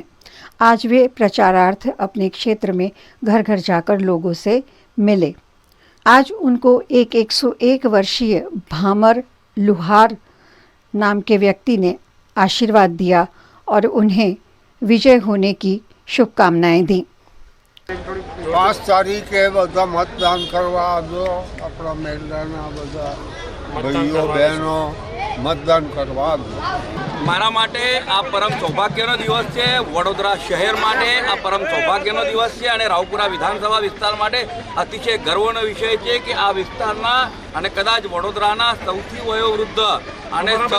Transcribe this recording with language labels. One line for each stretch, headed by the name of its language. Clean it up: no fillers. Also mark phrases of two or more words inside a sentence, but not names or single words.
Hindi: आज वे प्रचारार्थ अपने क्षेत्र में घर घर जाकर लोगों से मिले। आज उनको एक 101 वर्षीय भामर लुहार नाम के व्यक्ति ने आशीर्वाद दिया और उन्हें विजय होने की शुभकामनाएं दी। 5 तारीख है,
Gujarati: બધા
Hindi: मतदान करवा दो, अपना मेलना
Gujarati: બધા ભાઈઓ બહેનો મતદાન કરવા દો। મારા માટે આ પરમ સૌભાગ્યનો દિવસ છે, વડોદરા શહેર માટે આ પરમ સૌભાગ્યનો દિવસ છે અને રાવપુરા વિધાનસભા વિસ્તાર માટે અતિશય ગર્વનો વિષય છે કે આ વિસ્તારના અને કદાચ વડોદરાના સૌથી વયોવૃદ્ધ અને